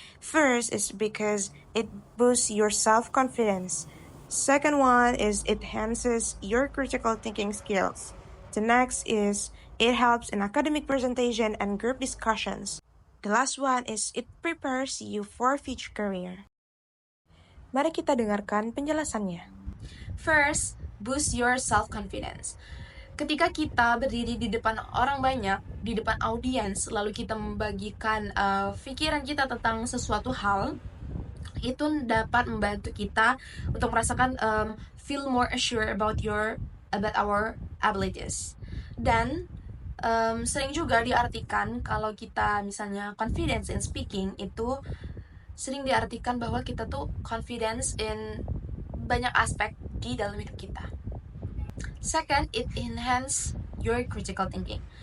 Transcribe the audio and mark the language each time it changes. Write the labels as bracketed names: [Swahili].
[English] First is because it boosts your self-confidence. Second one is it enhances your critical thinking skills. The next is it helps in academic presentation and group discussions. The last one is it prepares you for future career. [Indonesian] Mari kita dengarkan penjelasannya. [English] First, boost your self-confidence. [Indonesian] Ketika kita berdiri di depan orang banyak, di depan audiens, lalu kita membagikan pikiran kita tentang sesuatu hal, itu dapat membantu kita untuk merasakan [English] feel more assured about our abilities. [Indonesian] Dan sering juga diartikan kalau kita misalnya [English] confidence in speaking [Indonesian] itu sering diartikan bahwa kita tuh confidence in banyak aspek di dalam hidup kita. [English] Second, it enhance your critical thinking.